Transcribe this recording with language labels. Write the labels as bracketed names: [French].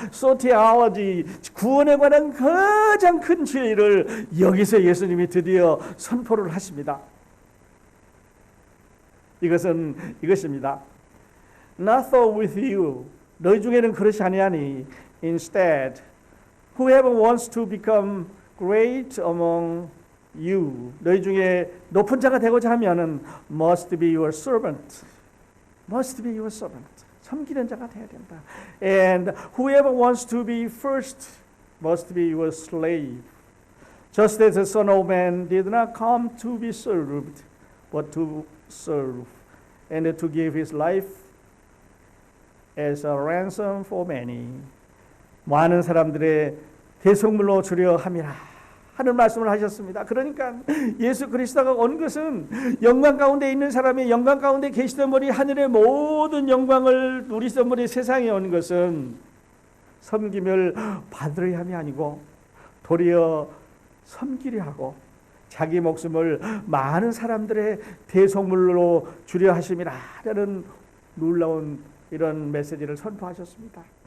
[Korean] 소테올로지, 구원에 관한 가장 큰 진리를 여기서 예수님이 드디어 선포를 하십니다. 이것입니다. [English] not so with you. [Korean] 너희 중에는 그렇지 아니하니. [English] Instead, whoever wants to become great among you. [Korean] 너희 중에 높은 자가 되고자 하면은 [English] must be your servant. Must be your servant. [Korean] 섬기는 자가 되어야 된다. [English] And whoever wants to be first must be your slave. Just as the Son of Man did not come to be served, but to serve, and to give his life as a ransom for many. [Korean] 많은 사람들의 대속물로 주려 함이라 하는 말씀을 하셨습니다. 그러니까 예수 그리스도가 온 것은 영광 가운데 있는 사람이 영광 가운데 계시던 분이 하늘의 모든 영광을 누리시던 분이 세상에 온 것은 섬김을 받으려 함이 아니고 도리어 섬기려 하고 자기 목숨을 많은 사람들의 대속물로 주려 하심이라는 놀라운 이런 메시지를 선포하셨습니다.